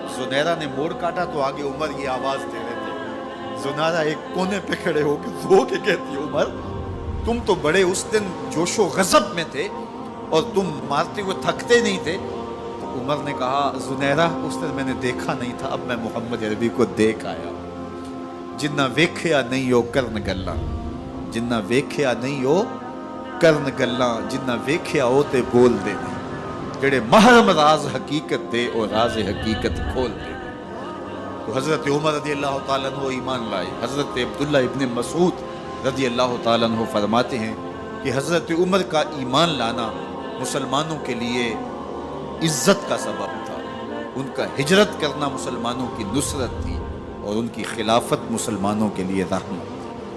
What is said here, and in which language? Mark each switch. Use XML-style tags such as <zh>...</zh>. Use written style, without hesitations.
<ur>زنیرہ نے موڑ کاٹا تو آگے عمر یہ آواز دے رہے تھے. زنیرہ ایک کونے پہ کھڑے ہو کے رو کے کہتی ہے عمر تم تو بڑے اس دن جوش و غضب میں تھے اور تم مارتے ہوئے تھکتے نہیں تھے. تو عمر نے کہا زنیرہ اس دن میں نے دیکھا نہیں تھا، اب میں محمد عربی کو دیکھ آیا.</ur> <pa>جنہ ویکھیا نہیں ہو کرن گلاں، جنہ ویکھیا نہیں ہو کرن گلاں، جنہ ویکھیا ہو تے بول دے نہیں، جڑے محرم راز حقیقت دے اور راز حقیقت کھول دے.</pa> <ur>تو حضرت عمر رضی اللہ تعالیٰ عنہ ایمان لائے. حضرت عبداللہ ابن مسعود رضی اللہ تعالیٰ عنہ فرماتے ہیں کہ حضرت عمر کا ایمان لانا مسلمانوں کے لیے عزت کا سبب تھا. ان کا ہجرت کرنا مسلمانوں کی نصرت تھی اور ان کی خلافت مسلمانوں کے لیے رحمت تھی.</ur>